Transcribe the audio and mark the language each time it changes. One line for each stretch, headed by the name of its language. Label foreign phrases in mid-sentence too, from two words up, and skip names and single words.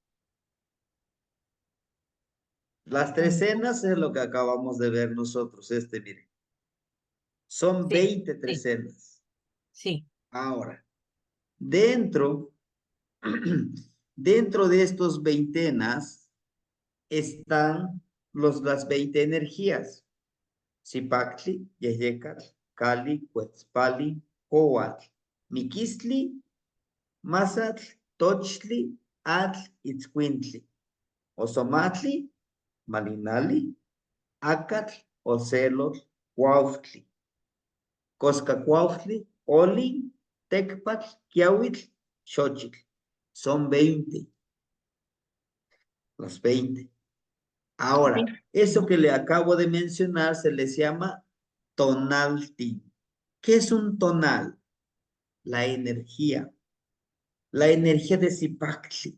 Spanish: Las trecenas es lo que acabamos de ver nosotros, miren. Son Sí, 20 sí, trecenas. sí. Ahora, dentro de estos veintenas están las 20 energías. Zipactli, Yeyecatl, Cali, Cuetzpali, Coatl, Miquistli, Mazatl, Tochtli, Atl, Itzcuintli, Osomatli, Malinali, Acatl, Ocelotl, Cuauhtli, Coscacuauhtli, Olin, Tecpatl, Quiahuitl, Xochitl. Son 20. Los 20. Ahora, eso que le acabo de mencionar se les llama tonalti. ¿Qué es un tonal? La energía de Zipactli.